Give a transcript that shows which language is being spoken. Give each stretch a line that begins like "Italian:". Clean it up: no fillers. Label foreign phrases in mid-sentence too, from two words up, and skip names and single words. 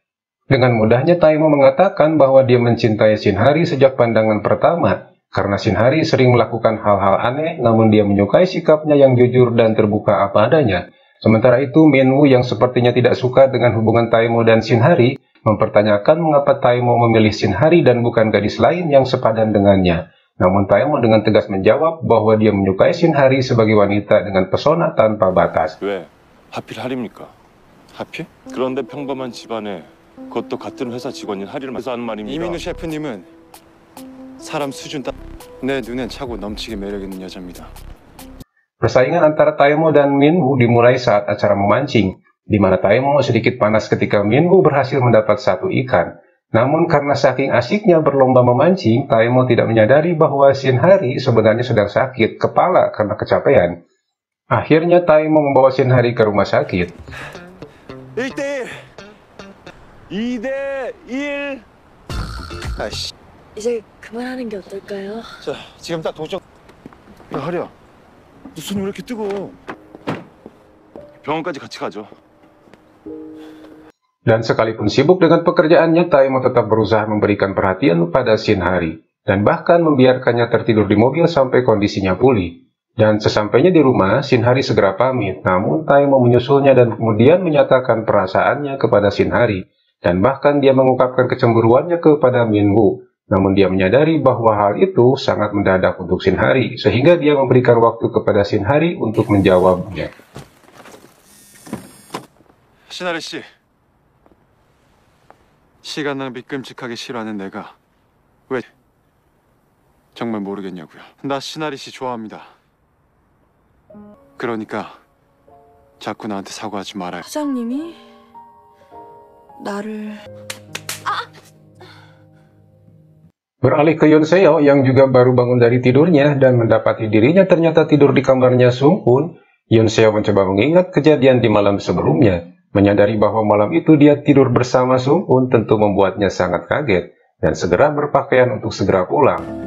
Indonesian: Dengan mudahnya Taemo mengatakan bahwa dia mencintai Shin Hari sejak pandangan pertama, karena Shin Hari sering melakukan hal-hal aneh, namun dia menyukai sikapnya yang jujur dan terbuka apa adanya. Sementara itu, Minwoo yang sepertinya tidak suka dengan hubungan Taemo dan Shin Hari, mempertanyakan mengapa Taemo memilih Shin Hari dan bukan gadis lain yang sepadan dengannya. Namun Taemo dengan tegas menjawab bahwa dia menyukai Shin Hari sebagai wanita dengan pesona tanpa batas.
Korean: 왜? 하필 하리입니까? 하필? 그런데 평범한 집안에 그것도 같은 회사 직원인 하리를 만나서 하는 말입니다. 이민우 셰프님은 사람 수준 내 눈엔 차고 넘치게 매력 있는 여자입니다.
Indonesian: Persaingan antara Taemo dan Minwoo dimulai saat acara memancing, di mana Taemo sedikit panas ketika Minwoo berhasil mendapat satu ikan. Namun karena saking asiknya berlomba memancing, Taemo tidak menyadari bahwa Shin Hari sebenarnya sedang sakit kepala karena kecapean. Akhirnya Taemo membawa Shin Hari ke rumah sakit.
Korean: 1대1, 2대1. 아이씨. 이제 그만하는 게 어떨까요? 자, 지금 딱 도착. 야, 하리야, 너 손이 왜 이렇게 뜨거워? 병원까지 같이 가죠.
Indonesian: Dan sekalipun sibuk dengan pekerjaannya, Taemo tetap berusaha memberikan perhatian pada Shin Hari, dan bahkan membiarkannya tertidur di mobil sampai kondisinya pulih. Dan sesampainya di rumah, Shin Hari segera pamit, namun Taemo menyusulnya dan kemudian menyatakan perasaannya kepada Shin Hari, dan bahkan dia mengungkapkan kecemburuannya kepada Minwoo. Namun dia menyadari bahwa hal itu sangat mendadak untuk Shin Hari, sehingga dia memberikan waktu kepada Shin Hari untuk menjawabnya.
Korean: 신하리 씨, 시간 낭비 끔찍하게 싫어하는 내가 왜 정말 모르겠냐고요. 나 신하리 씨 좋아합니다. 그러니까 자꾸 나한테 사과하지 말아요. 사장님이 나를
Indonesian: Beralih ke Yonseo yang juga baru bangun dari tidurnya dan mendapati dirinya ternyata tidur di kamarnya Sunghun, Yonseo mencoba mengingat kejadian di malam sebelumnya. Menyadari bahwa malam itu dia tidur bersama Sunghun tentu membuatnya sangat kaget dan segera berpakaian untuk segera pulang.